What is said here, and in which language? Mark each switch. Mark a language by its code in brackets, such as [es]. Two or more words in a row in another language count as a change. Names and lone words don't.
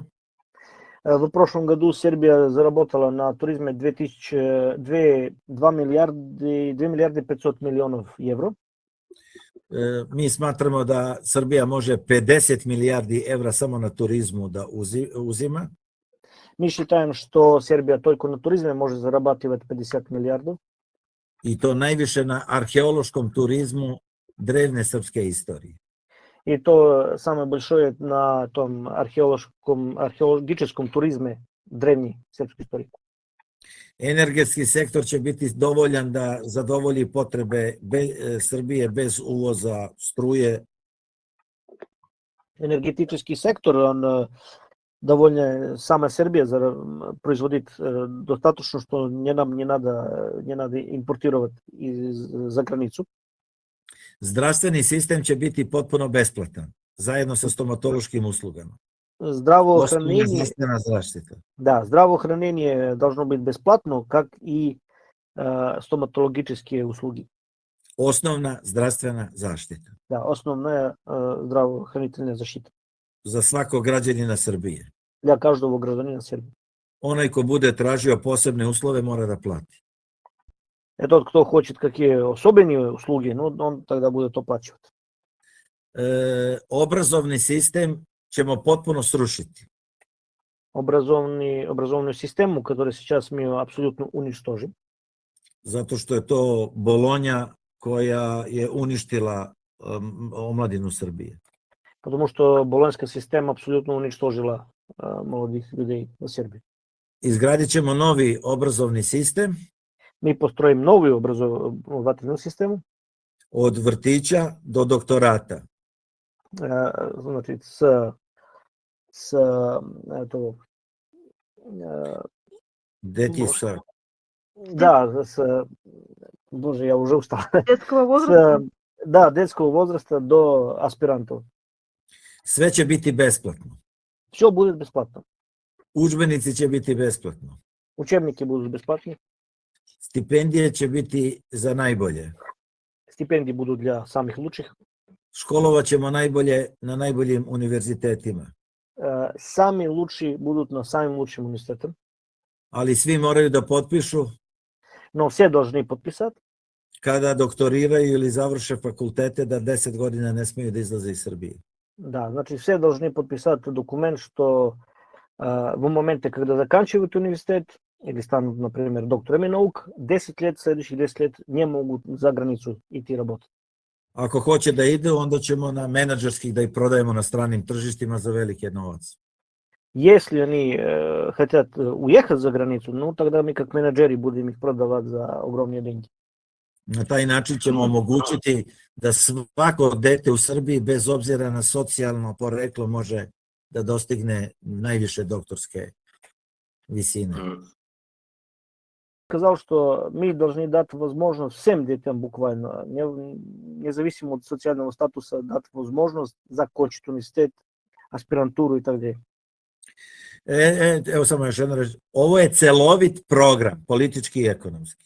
[ru] В прошлом году Сербия заработала на туризме 2 миллиарда 500 миллионов евро. [sr] Mi smatramo da Srbija može 50 milijardi evra samo na turizmu da uzima. [ru] Мы считаем, что Сербия только на туризме может зарабатывать 50 миллиардов. [sr] I to najviše na arheološkom turizmu drevne srpske istorije. [ru] И то самое большое на том археологическом туризме древней срpske истории. [sr] Energetski sektor će biti dovoljan da zadovolji potrebe Srbije bez uvoza struje. [ru] Энергетический сектор, он довольно сама Сербия производит достаточно, что нам не надо импортировать за границу. [sr] Zdravstveni sistem će biti potpuno besplatan, zajedno sa stomatološkim uslugama. [ru] Здравоохранение, [sr] Zdravstvena zaštita. [ru] да, здравоохранение должно быть бесплатно, как и стоматологические услуги. [sr] Osnovna zdravstvena zaštita [ru] Да, основная здравоохранительная защита [sr] za svakog građanina Srbije. [ru] для каждого гражданина Сербии. [sr] Onaj ko bude tražio posebne uslove mora da plati. [ru] Тот, кто хочет какие особенные услуги, ну, он тогда будет оплачивать. [sr] Obrazovni sistem ćemo potpuno srušiti. [ru] Образовную систему, которую сейчас мы абсолютно уничтожим. [sr] Zato što je to Bolonja koja je uništila omladinu Srbije. [ru] Потому что болонская система абсолютно уничтожила молодых людей в Сербии. [sr] Izgradit ćemo novi obrazovni sistem [ru] Мы построим новую образовательную систему, [sr] od vrtića do doktorata. [ru] значит, с этого, Детisa, да, боже, я уже устал. Детского возраста? Да, детского возраста до аспирантов. [sr] sve će biti besplatno. [ru] Все будет бесплатно. [sr] Udžbenici će biti besplatno. [ru] Учебники будут бесплатны. [sr] Stipendije će biti za najbolje. [ru] Стипендии будут для самых лучших. [sr] Školovat ćemo najbolje na najboljim univerzitetima. [ru] Сами лучшие будут на самым лучшим университетом. [sr] Ali svi moraju da potpišu [ru] Но все должны подписать, [sr] kada doktoriraju ili završe fakultete da 10 godina ne smiju da izlaze iz Srbije. [ru] да, значит, все должны подписать документ, что в моменте, когда заканчивают университет или станут, например, докторами наук, 10 лет, следующих 10 лет не могут за границу идти работать. [sr] Ako hoće da idu, onda ćemo na menadžerskih da ih prodajemo na stranim tržištima za velike novac. [ru] Если они хотят уехать за границу, ну тогда мы как менеджеры будем их продавать за огромные деньги. [sr] Na taj način ćemo omogućiti da svako dete u Srbiji, bez obzira na socijalno poreklo, može da dostigne najviše doktorske visine. [ru] Сказал, что мы должны дать возможность всем детям буквально, независимо от социального статуса, дать возможность закончить университет, аспирантуру и так далее. [sr] Evo samo još jedno reći. Ovo je celovit program, politički i ekonomski.